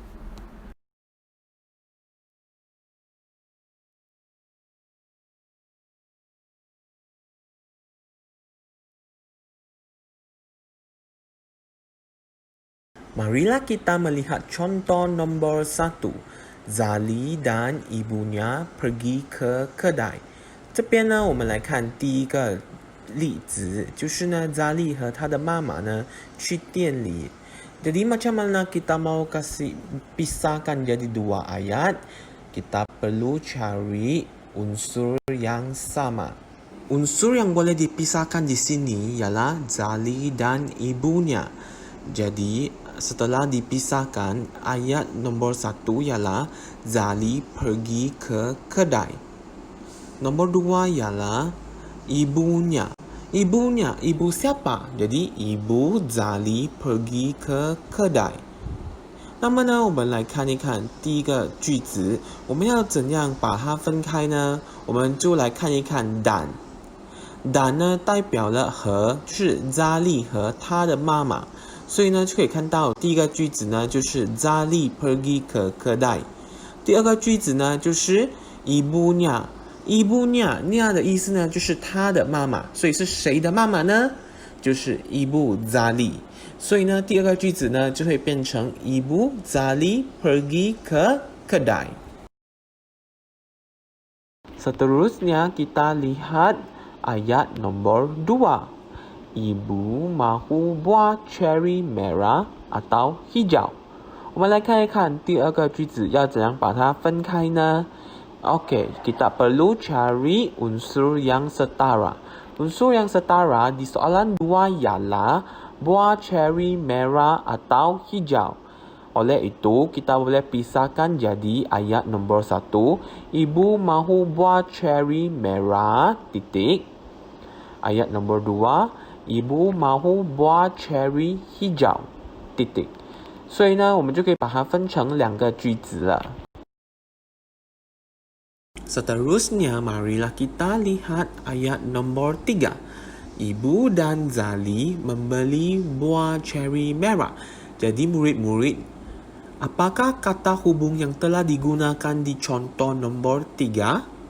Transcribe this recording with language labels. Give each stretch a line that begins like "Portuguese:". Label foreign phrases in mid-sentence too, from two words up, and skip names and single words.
Malay: Marilah kita melihat contoh nombor 1. Zali dan ibunya pergi ke kedai.
Chinese: 这边呢，我们来看第一个例子，就是呢，Zali 和他的妈妈呢去店里。
Malay: Jadi macam mana kita mau kasih pisahkan jadi dua ayat? Kita perlu cari unsur yang sama. Unsur yang boleh dipisahkan di sini ialah Zali dan ibunya. Jadi, setelah dipisahkan, ayat nombor 1 ialah Zali pergi ke kedai. Nombor 2 ialah ibunya. Ibunya, ibu siapa? Jadi, ibu Zali pergi ke kedai.
Chinese: 那么呢，我们来看一看第一个句子，我们要怎样把它分开呢？我们就来看一看 dan 呢代表了和，就是 Zali 和他的妈妈，所以呢就可以看到第一个句子呢就是
Malay: Zali pergi ke kedai，
Chinese: 第二个句子呢就是 ibunya， ibunya 的意思呢就是他的妈妈，所以是谁的妈妈呢？就是 ibu Zali， 所以呢第二个句子呢就会变成
Malay: ibu Zali pergi ke kedai。 Seterusnya kita lihat ayat nombor 2. Ibu mahu buah cherry merah atau hijau.
Chinese: 我们来看一看第二个句子要怎样把它分开呢？
Malay: Okey, kita perlu cari unsur yang setara. Unsur yang setara di soalan 2 ialah buah cherry merah atau hijau. Oleh itu, kita boleh pisahkan jadi ayat nombor 1. Ibu mahu buah cherry merah, titik. Ayat nombor 2. Ibu mahu buah cherry hijau, titik.
Chinese: 所以呢，我们就可以把它分成两个句子了。
Malay: Seterusnya, marilah kita lihat ayat nombor 3. Ibu dan Zali membeli buah cherry merah. Jadi murid-murid, apakah kata hubung yang telah digunakan di contoh nombor 3?